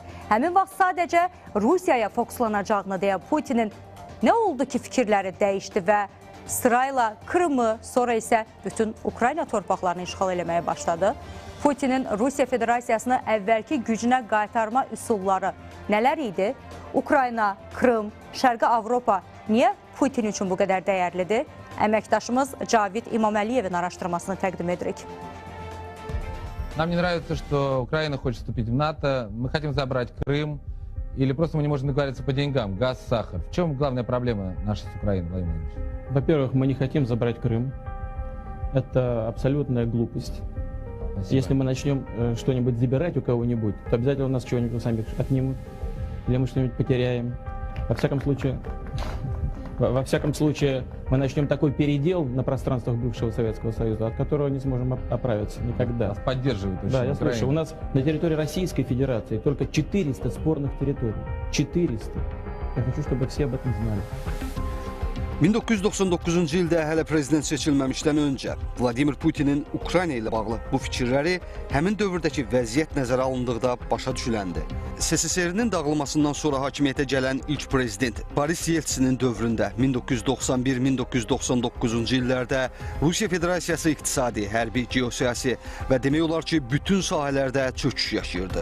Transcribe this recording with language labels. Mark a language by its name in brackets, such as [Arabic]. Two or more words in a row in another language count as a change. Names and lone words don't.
[Azerbaijani] Həmin vaxt sadəcə Rusiyaya fokuslanacağını deyə Putinin nə oldu ki, fikirləri dəyişdi və sırayla Krımı, sonra isə bütün Ukrayna torpaqlarını işğal eləməyə başladı. Putinin Rusiya Federasiyasını əvvəlki gücünə qaytarma üsulları nələr idi? Ukrayna, Krım, Şərqi Avropa niyə Putin üçün bu qədər dəyərlidir? Əməkdaşımız Cavid İmaməliyevin araşdırmasını təqdim edirik. [Russian] Нам не нравится, что Украина хочет вступить в НАТО, мы хотим забрать Крым, или просто мы не можем договориться по деньгам, газ, сахар. В чем главная проблема наша с Украиной, Владимир Владимирович? Во-первых, мы не хотим забрать Крым. Это абсолютная глупость. Спасибо. Если мы начнем что-нибудь забирать у кого-нибудь, то обязательно у нас чего-нибудь сами отнимут, или мы что-нибудь потеряем. Во всяком случае, мы начнем такой передел на пространствах бывшего Советского Союза, от которого не сможем оправиться никогда. Нас поддерживают очень. Да, я Украина. слышу. У нас на территории Российской Федерации только 400 спорных территорий. 400. Я хочу, чтобы все об этом знали. [Azerbaijani] 1999-cu ildə hələ prezident seçilməmişdən öncə Vladimir Putinin Ukrayna ilə bağlı bu fikirləri həmin dövrdəki vəziyyət nəzərə alındıqda başa düşüləndi. SSR-nin dağılmasından sonra hakimiyyətə gələn ilk prezident Boris Yeltsinin dövründə 1991-1999-cu illərdə Rusiya Federasiyası iqtisadi, hərbi, geosiyasi və demək olar ki, bütün sahələrdə çöküş yaşayırdı.